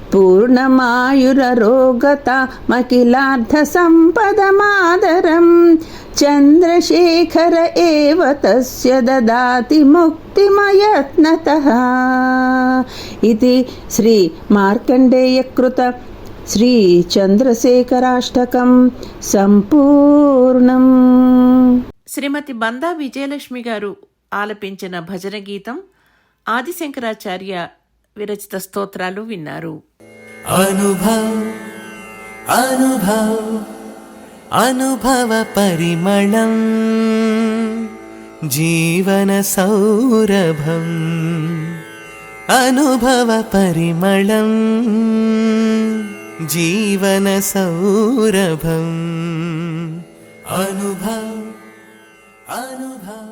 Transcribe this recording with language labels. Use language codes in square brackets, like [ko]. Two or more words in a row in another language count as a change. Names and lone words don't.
[sa] पूर्णमायुररोगतामखिलार्थसम्पदमादरं चन्द्रशेखर एव तस्य ददाति मुक्तिमयत्नतः इति श्री मार्कण्डेयकृत శ్రీ చంద్రశేఖరాష్టకం సంపూర్ణం. [te] శ్రీమతి బందా విజయలక్ష్మి గారు ఆలపించిన భజన గీతం, ఆదిశంకరాచార్య విరచిత స్తోత్రాలు విన్నారు. అనుభవ్ అనుభవ్ అనుభవ పరిమళం జీవన సౌరభం అనుభవ పరిమళం జీవన సౌరభం అనుభవ్ అనుభవ్.